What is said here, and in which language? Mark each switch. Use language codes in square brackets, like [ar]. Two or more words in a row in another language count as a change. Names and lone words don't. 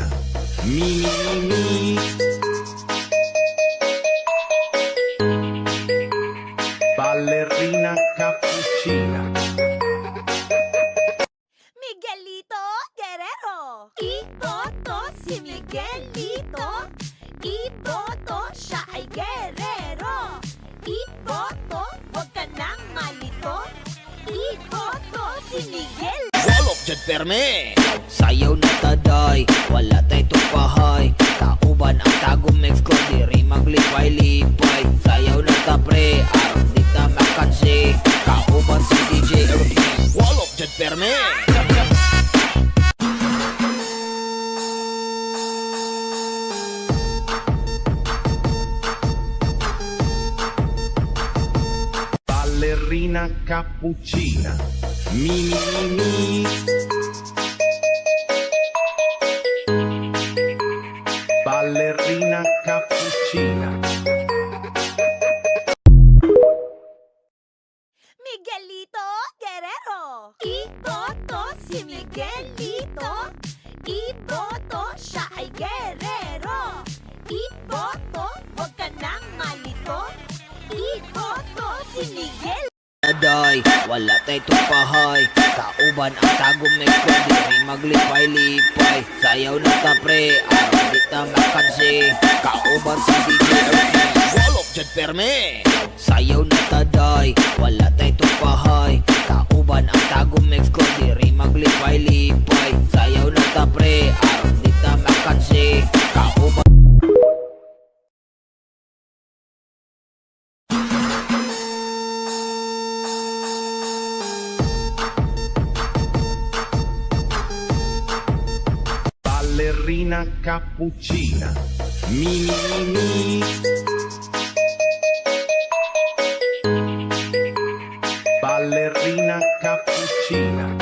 [tl] Mi mi mi. Ballerina cappuccina. Miguelito Guerrero. Iboto si Miguelito. Iboto, siya ay guerrero. Iboto, huwag ka nang malito. Iboto si Miguel. [ceb] Walop dyan perme. Sayaw na ta day, wala tay tupahay. Kauban ang tagom mix ko, diri maglipay-lipay. Sayaw na ta pre, aron di ta makansi. Kauban si DJ Ernie, walop dyan perme. [tl] Ballerina cappuccina. Mi mi mi. Ballerina cappuccina. Miguelito Guerrero. Iboto si Miguelito. Iboto, siya ay guerrero. malito. Iboto si Miguel. [ceb] Aday, wala tay tupahay. Kauban ang tagom na ko, diri maglipay-lipay. Sayaw na ta pre, aron di ta makansi. Kauban si DJ Earthman, walok dyan perme. Sayaw na ta day, wala tay tupahay. Kauban ang tagom na ko, diri maglipay-lipay. Sayaw na ta pre, aron di ta makansi. Kauban [tl] Ballerina cappuccina. Mi mi mi. Ballerina cappuccina.